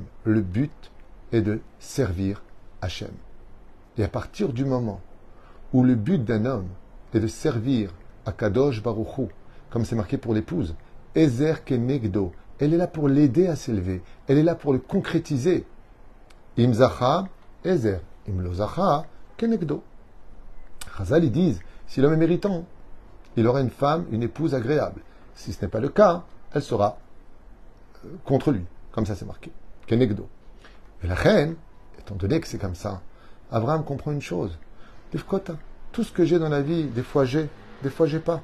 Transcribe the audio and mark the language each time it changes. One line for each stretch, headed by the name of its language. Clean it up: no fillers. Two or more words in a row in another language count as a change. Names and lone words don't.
French: Le but est de servir Hachem. Et à partir du moment où le but d'un homme est de servir
Hebrew: הקדוש ברוך הוא,
French: comme c'est marqué pour l'épouse,
Hebrew: עזר כנגדו,
French: elle est là pour l'aider à s'élever, elle est là pour le concrétiser.
Hebrew: אם זכה, עזר, אם לא זכה, כנגדו.
French: Chazal, ils disent, si l'homme est méritant, il aura une femme, une épouse agréable. Si ce n'est pas le cas, elle sera contre lui, comme ça c'est marqué. Kenegdo. Et la reine, étant donné que c'est comme ça, Abraham comprend une chose. Tout ce que j'ai dans la vie, des fois j'ai pas.